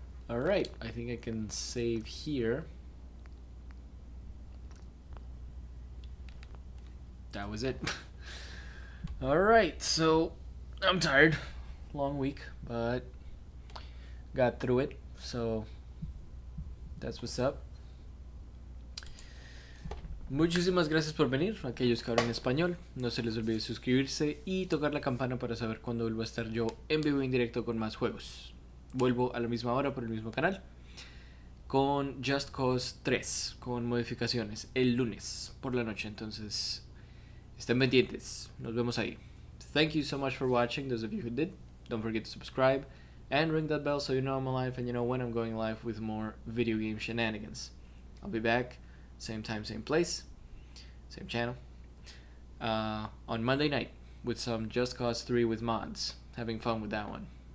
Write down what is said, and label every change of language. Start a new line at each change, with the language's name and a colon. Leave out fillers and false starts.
English: Alright, I think I can save here. That was it. Alright, so I'm tired. Long week, but got through it. So that's what's up.
Spanish: Muchísimas gracias por venir, aquellos que hablan español. No se les olvide suscribirse y tocar la campana para saber cuándo vuelvo a estar yo en vivo y en directo con más juegos. Vuelvo a la misma hora por el mismo canal con Just Cause 3, con modificaciones, el lunes por la noche. Entonces, estén pendientes. Nos vemos ahí.
English: Thank you so much for watching, those of you who did. Don't forget to subscribe and ring that bell so you know I'm live and you know when I'm going live with more video game shenanigans. I'll be back. Same time, same place, same channel, on Monday night with some Just Cause 3 with mods. Having fun with that one.